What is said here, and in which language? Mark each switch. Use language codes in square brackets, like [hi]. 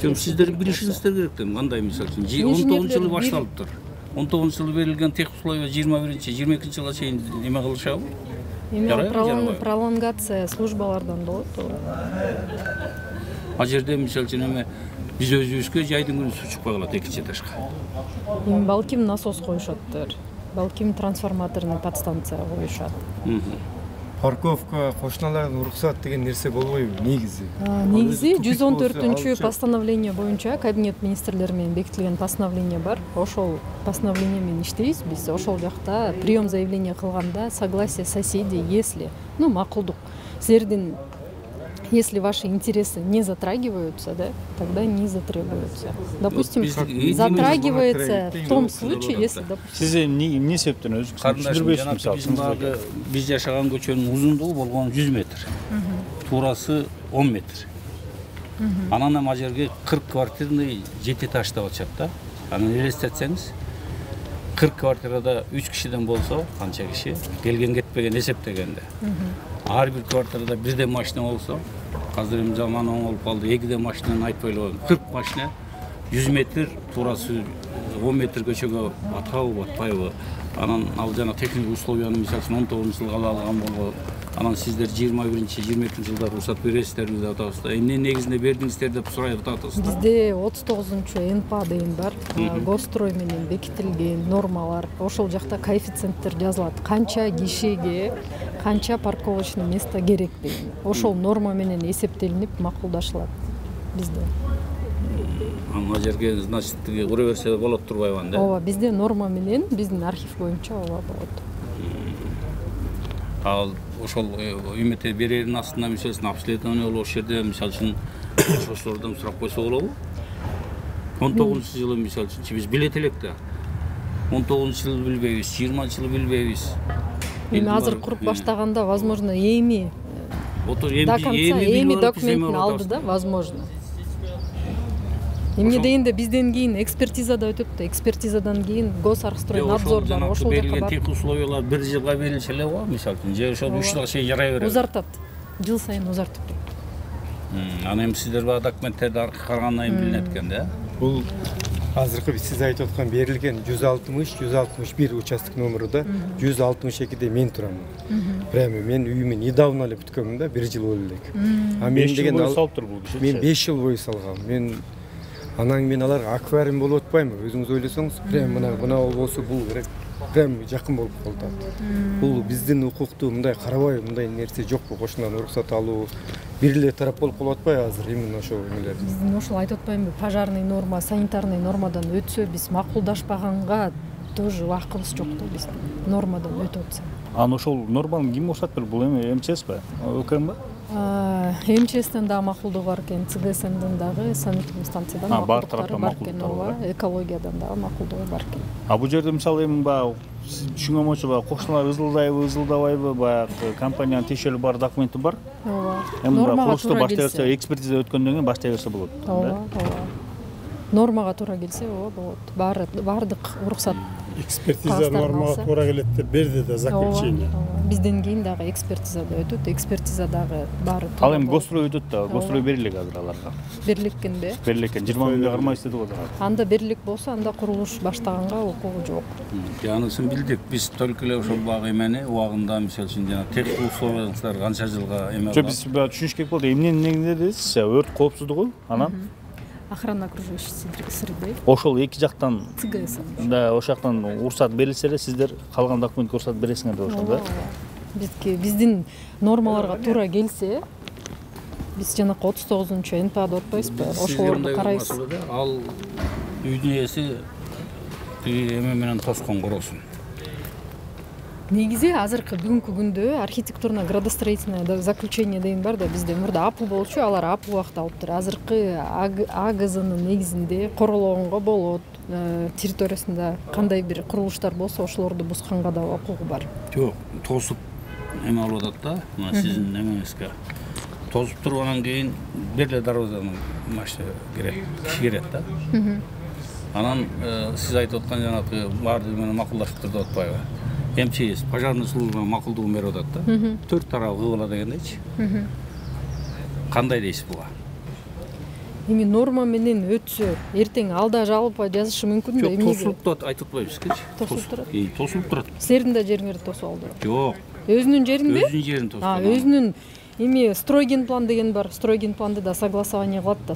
[ky] Ким сиздердин билишиңиздер керек да, кандай мисалы үчүн 19-жылы башталыптыр. 19-жылы берилген тех условия 21-22-жылга чейин эме кылышабы? Эми пролонгация службалардан болот. А жерде мисалы үчүн эме биз өзүбүзгө жайдын күнү суу чыкпай калат 2 этажга. Эми балким насос коюшаттыр. Балким трансформаторный подстанция коюшат. Парковка кошуналардын уруксат деген нерсе болбойбу негизи? Негизи 114-чү постановление боюнча Кабинет министрлери менен бекитилген постановление бар. Ошол постановление менен иштейбиз биз. Ошол жакта [ru] прием заявление [ky] кылганда [ru] согласие соседей, если, [ky] макулдук. Силердин [ru] если ваши интересы не затрагиваются, да, тогда не затрагиваются. Допустим, затрагивается в том случае, если, допустим... [ky] Сиз эмне себептен өзүңүз түшүндүрбөйсүз мисалы? Биз жашаган көчөнүн узундугу болгон 100 метр. Туурасы 10 метр. Анан ама жерге 40 квартирный 7 этаж деп атышат да. Анан элестетсеңиз 40 квартирада 3 кишиден болсо, канча киши келген кетпеген эсептегенде. Ар бир квартирада бирден машина болсо, азыр эми заман оң болуп калды, 2 машинаны айтпай эле койгон. 40 машина 100 метр туурасы 10 метр көчөгө батабы, батпайбы? Анан ал жана техник условияны мисалы үчүн 19-жылга алган болго, анан сиздер 21-22-жылда уруксат бересиздерби деп атабыз да. Эмне негизинде бердиңиздер деп сурайып атабыз. Бизде 39-чу НПА деген бар. Госстрой менен бекитилген нормалар. Ошол жакта коэффициенттер жазылат. Канча кишиге канча парковочный место керек деген. Ошол норма менен эсептелинип макулдашылат бизде. Ана жерге, значит, ура берсе болот турбайбы анда? Ооба, бизде норма менен, биздин архив боюнча ооба болот. Ал ошол үмүттө берерин астында мисалы обследование болуп, ошол жерде мисалы үчүн ошолордон сурап койсо болобу? 19-жылы мисалы үчүн биз билет элек да. 19-жылы билбейбиз, 20-жылы билбейбиз. Эми азыр куруп баштаганда, возможно, эми до конца эми документин алды да, возможно. Эмне дегенде бизден кийин экспертизада өтөт да, экспертизадан кийин Госархстройнадзор бар, ошол жака берилген барып. техник условиялар 1 жылга берилсе эле го, мисалы үчүн, же ошол 3 жылга чейин жарай берет. Узартат. Жыл сайын узартып турат. Аны эми сиздер баягы документтерди карагандан кийин билинет экен да. Бул азыркы сиз айтып аткан берилген 160-161 участок номеру 162де мен турам. Прямо мен үйүмө недавно эле бүткөнмүн да, 1 жыл болду элек. А мен деген мен 5 жыл бою салгам. Мен анан мен аларга аквариум болуп атпайбы? Өзүңүз ойлосоңуз, прямо мына болсо бул керек. Прямо жакын болуп калат. Бул биздин укукту мындай карабай, мындай нерсе жокпу? Кошунан уруксат алуу бир эле тарап болуп калып атпайбы азыр именно ошол эмелер? Биздин ошол айтып атпаймынбы, пожарный норма, санитарный нормадан өтсө, биз макулдашпаганга тоже убактыбыз жок да, биз нормадан өтүп атса. Аны ошол норманы ким уруксат берди? Бул эми МЧСпи? ÖKMби? МЧСтен дагы макулдугу бар экен, ЦГСМден дагы, санитарный станциядан макулдуктары бар экен, экологиядан дагы макулдугу бар экен. А бул жерде мисалы эми баягы түшүнгөн боюнча баягы кошуналар ызылдабайбы, баягы компаниянын тиешелүү бар документи бар. Ооба. Эми курулушту баштай берсе, экспертиза өткөндөн кийин баштай берсе болот. Ооба, ооба. Нормага туура келсе, ооба болот. Бардык уруксат. Экспертиза нормага туура келет деп берди да заключение. Бизден кийин дагы экспертизада өтөт, экспертиза дагы баары. Ал эми Госстрой өтөт да, Госстрой берилек азыр аларга. Берилек экенби? Берилек экен, 20 күнгө кармай иштеди го дагы. Анда берилек болсо, анда курулуш баштаганга укугу жок. Анысын билдик, биз только эле ошол багы эмени убагында, мисалы үчүн жана техник условиялар канча жылга эме. Жок, биз түшүнүш керек болду. Эмненин негизинде өрт коопсуздугу, анан [ru] охрана окружающей среды. [ky] Ошол эки жактан ЦГС. Да, ошол жактан уруксат берилсе эле сиздер калган документке уруксат бересиңер деп ошол да. Биздин нормаларга туура келсе, биз жанакы 39-чу НПАда отпайбызбы? Ошолорду карайбыз. Ал үйдүн ээси эме менен тоскон коросун. Негизи азыркы бүгүнкү күндө архитектурно-градостроительное заключение деген бар да, бизде мурда АПУ болчу, алар АПУ убакта алыптыр. Азыркы АГЗнын негизинде корологонго болот, территориясында кандай бир курулуштар болсо ошолорду бусканга да укугу бар. Жок, тосуп эме алып атат да, мына сиздин эмеңизге. Тосуп тургандан кийин бир эле дарбазанын машина кирет да. Анан сиз айтып аткан жанагы баардыгы менен макулдашып тур деп атпайбы? МЧС, пожарный служба макулдугун берип атат да. 4 тарабы кыбыла дегендейчи. Кандай дейсиз буга? Эми норма менен өтсө, эртең алда жалпы жазышы мүмкүн да. Тосулуп турат, айтып атпайбызбы? Тосулуп турат. Тосулуп турат. Силердин да жериңерди тосуп алды. Жок. Өзүнүн жеринби? Өзүнүн жерин тосуп алды. Өзүнүн эми стройгенплан деген бар. Стройгенпланды да согласование кылат да.